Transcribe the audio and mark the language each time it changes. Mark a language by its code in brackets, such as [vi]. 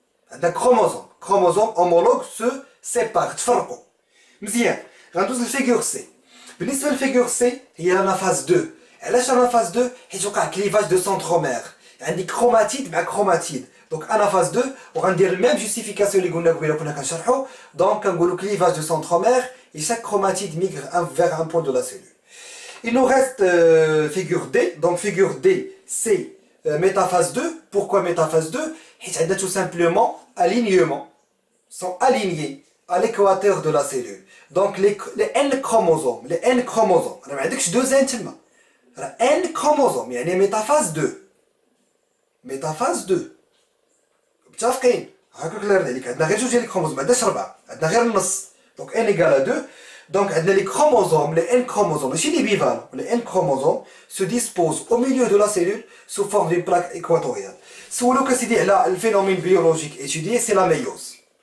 [ar] عندنا كروموزوم اومولوج سو سيبار، تفرقوا مزيان. غندوز للفيغور سي. بالنسبه للفيغور سي هي انافاز 2. علاش انافاز 2؟ حيت وقع كليفاج دو سنترومير، عندي كروماتيد مع كروماتيد. دونك انافاز 2 وغندير الميم جوستيفيكاسيون اللي قلنا قبيله كنا كنشرحو. دونك كنقولوا [fr] كليفاج دو سنترومير et chaque chromatide migre vers un point de la cellule. Il nous reste figure D. Donc figure D, c'est métaphase 2. Pourquoi métaphase 2? Et tout simplement alignement, sont alignés à l'équateur de la cellule. Donc les N chromosomes, on a dit deux N تما. N chromosomes, يعني métaphase 2. [ar] métaphase 2. متفقين؟ هاكا كلير عليك. عندنا غير جوج ديال الكروموزوم، ما عندناش 4، عندنا غير النص. [fr] Donc n égale à 2. Donc les chromosomes, les N chromosomes, chez les bivalents, les N chromosomes se disposent au milieu de la cellule sous forme d'une plaque équatoriale. Si vous voulez le phénomène biologique étudié, c'est la méiose.